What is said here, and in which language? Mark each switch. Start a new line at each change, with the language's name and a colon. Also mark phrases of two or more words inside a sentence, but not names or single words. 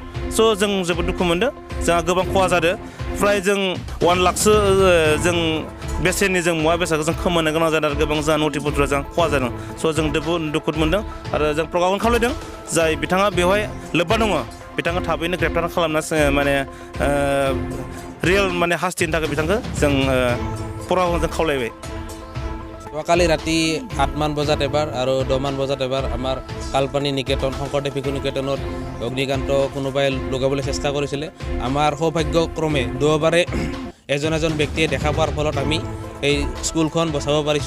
Bodo: स' जों जोबोद दुखु मोनदों, जोंहा गोबां खहा जादों। फ्राय जों 1 लाखसो जों बेसेननि जों मुवा बेसादखौ जों खोमानो गोनां जादों आरो गोबां जोंहा नथिपत्र जों खहा जादों। स' जों दुखु मोनदों आरो जों प्रकाशन खावलायदों जाय बिथाङा बेवहाय लोब्बा दङ बिथाङा थाबैनो ग्रेप्टार खालामना माने रियेल माने हास्तिनि थाखाय बिथांखौ जों प्रकाशनजों खावलायबाय।
Assamese: কালি ৰাতি 8 মান বজাত এবাৰ আৰু 10 মান বজাত এবাৰ আমাৰ কালপানী নিকেতন শংকৰদেৱ শিশু নিকেতনত অগ্নিকাণ্ড কোনোবাই লগাবলৈ চেষ্টা কৰিছিলে। আমাৰ সৌভাগ্যক্ৰমে দুবাৰে এজন ব্যক্তিয়ে দেখা পোৱাৰ ফলত আমি এই স্কুলখন বচাব পাৰিছোঁ।